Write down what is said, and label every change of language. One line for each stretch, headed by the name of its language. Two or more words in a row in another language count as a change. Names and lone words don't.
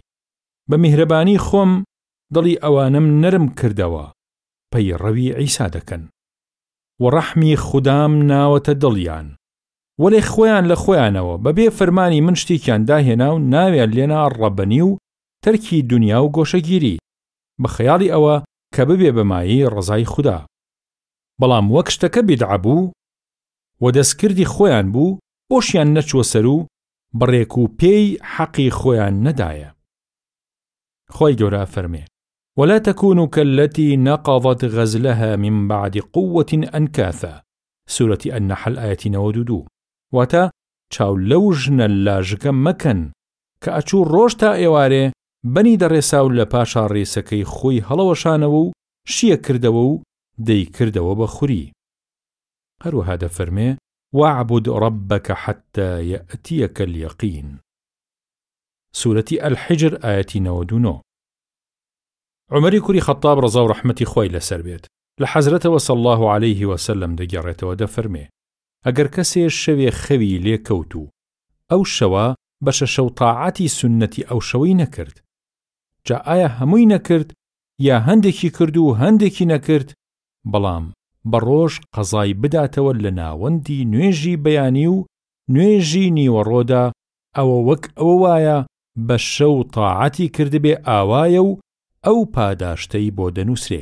Central Kurdish: بە میهرەبانی خۆم دڵی ئەوانم نەرم کردەوە پەیڕەوی عیسا دەکەن و ڕەحمی خودام ناوەتە دڵیان وەلێ خۆیان لە خۆیانەوە بەبێ فەرمانی من شتێکیان داهێنا و ناویان لێنا ڕەبەنی و تەرکی دنیا و گۆشەگیری بە خەیاڵی ئەوە کە ببێ بەمایی ڕزای خوددا. بەڵام وەک شتەکە بیدعە بوو و دەستکردی خۆیان بوو بۆشیان نەچوە سەر و بڕێک و پێی حەقی خۆیان نەدایە. خۆی گەورە فەرمێ
Arabic: ولا تكونوا كالتي نقضت غزلها من بعد قوة أنكاثا. سورة النحل آية 92.
Central Kurdish: واتا چاو لەو ژنە لاژگە مەکەن کە ئەچوو ڕۆژ تا ئێوارێ بەنی دەڕێساو لە پاشا ڕێسەکەی خۆی هەڵەوەشانەوە و شیە کردەوە و دەی کردەوە بە خوری. هەروەها دەفەرمێ
Arabic: واعبد ربك حتى يأتيك اليقين. سورة الحجر آية 99.
Central Kurdish: عمەری کوڕی خەتاب ڕەزا و ڕەحمەتی خۆی لەسەر بێت لە حەزرەتەوە
Arabic: صلی الله عليه وسلم
Central Kurdish: دەگەڕێتەوە دەفەرمێ ئەگەر کەسێ شەوێ خەوی لێکەوت و ئەو شەوە بەشە شەو تاعاتی سنەتی ئەو شەوەی نەکرد، جا ئایا هەمووی نەکرد یا هەندێکی کرد و هەندێکی نەکرد، بەڵام بە ڕۆژ قەزای بداتەوە لە ناوەندی نوێژی بەیانی و نوێژی نیوەڕۆدا، ئەوە وەک ئەوە وایە بە شەو تاعەتی کردبێ ئاوایە و ئەو پاداشتەی بۆ دەنووسرێ.